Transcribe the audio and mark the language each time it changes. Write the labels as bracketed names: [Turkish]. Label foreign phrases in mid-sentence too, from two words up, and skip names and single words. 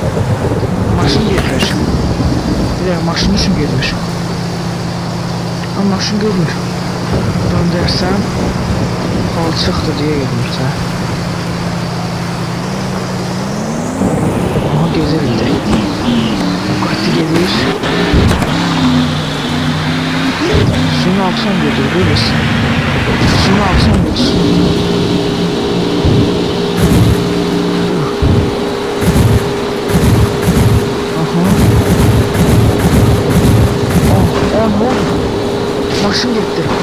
[Azerbaijani] Maşın getir. [Turkish] Bir dakika, [Azerbaijani] maşın üçün [Turkish] gelmiş. [Azerbaijani] Ama maşın görmür. Döndərsəm palçıqdır deyə gelmirsə. Aha, gezer indi. Qatı gelir. Suyun altına gelir, görürsən. Suyun altına gelir. [Turkish] Maşın gitti.